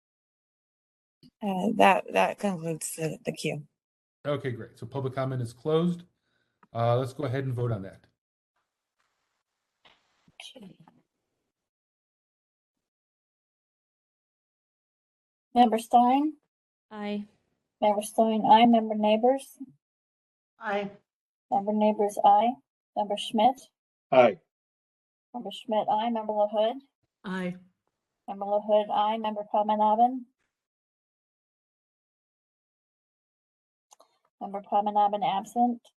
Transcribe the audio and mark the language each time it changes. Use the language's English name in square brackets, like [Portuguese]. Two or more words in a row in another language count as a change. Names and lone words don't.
[English] That concludes the queue. Okay, great. So public comment is closed. Let's go ahead and vote on that. Member Stein? Aye. Member Stein, aye. Member Neighbors? Aye. Member Neighbors, aye. Member Schmidt? Aye. Member Schmidt, aye. Member LaHood? Aye. Member LaHood, aye. Member Padmanabhan? Member Padmanabhan absent.